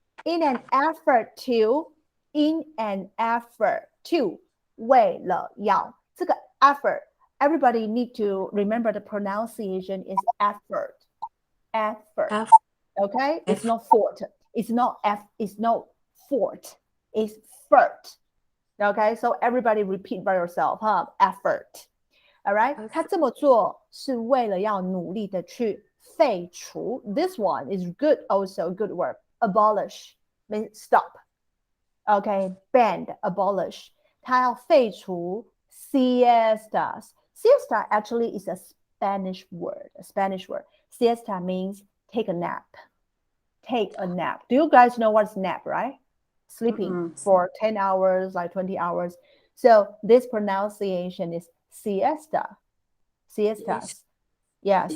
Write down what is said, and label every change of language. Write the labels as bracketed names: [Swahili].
[English] In an effort to [Chinese] 为了要这个 [English] effort, everybody need to remember the pronunciation is effort. Okay? It's not fort. It's not fort. It's fort. Okay? So everybody repeat by yourself, effort. All right? [Chinese] 他这么做是为了要努力的去废除. [English] This one is good also, good word. Abolish means stop. Okay? Ban, abolish. [Chinese] 他要废除 siestas. [English] Siesta actually is a Spanish word. Siesta means take a nap. Do you guys know what's nap, right? Sleeping for 10 hours, like 20 hours. So this pronunciation is siesta. Siestas. Yes.